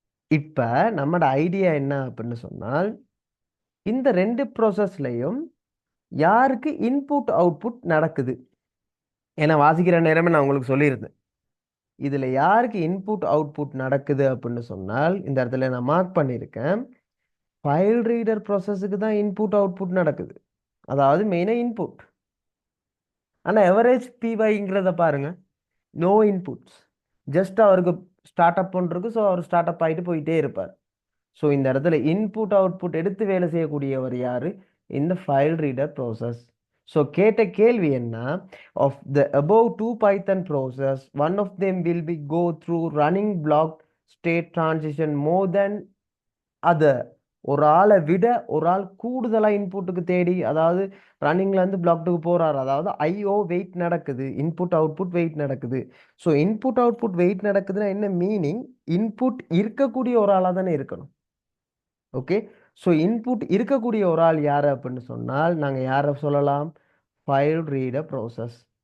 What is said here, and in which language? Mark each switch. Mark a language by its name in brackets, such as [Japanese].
[Tamil] இப்ப நம்மட ஐடியா என்ன அப்படின்னு சொன்னால், இந்த ரெண்டு ப்ரோசஸ்லையும் யாருக்கு இன்புட் அவுட்புட் நடக்குது, ஏன்னா வாசிக்கிற நேரமே நான் உங்களுக்கு சொல்லியிருந்தேன், இதுல யாருக்கு இன்புட் அவுட்புட் நடக்குது அப்படின்னு சொன்னால் இந்த இடத்துல நான் மார்க் பண்ணியிருக்கேன், ஃபைல் ரீடர் ப்ரோசஸுக்கு தான் இன்புட் அவுட்புட் நடக்குது, அதாவது மெயினா இன்புட். ஆனா எவரேஜ் பிவைங்கிறத பாருங்க, நோ இன்புட்ஸ், ஜஸ்ட் அவருக்கு ஸ்டார்ட் அப் பண்ணுறதுக்கு, ஸோ அவர் ஸ்டார்ட் அப் ஆகிட்டு போயிட்டே இருப்பார். ஸோ இந்த இடத்துல இன்புட் அவுட்புட் எடுத்து வேலை செய்யக்கூடியவர் யாரு, இந்த ஃபைல் ரீடர் ப்ரோசஸ். ஸோ கேட்ட கேள்வி என்ன, [English] Of the above two Python process one of them will be go through running block state transition more than other. [Tamil] ஒரு ஆளை விட ஒரு ஆள் கூடுதலா இன்புட்டுக்கு தேடி, அதாவது ரன்னிங்ல இருந்து பிளாக்டுக்கு போறாரு, அதாவது ஐஓ வெயிட் நடக்குது, இன்புட் அவுட்புட் வெயிட் நடக்குது. ஸோ இன்புட் அவுட்புட் வெயிட் நடக்குதுன்னா என்ன மீனிங், இன்புட் இருக்கக்கூடிய ஒரு ஆளா தானே இருக்கணும். ஓகே, ஸோ இன்புட் இருக்கக்கூடிய ஒரு ஆள் யார் அப்படின்னு சொன்னால் நாங்கள் யாரை சொல்லலாம், ஃபைல் ரீடர் ப்ரோசஸ்.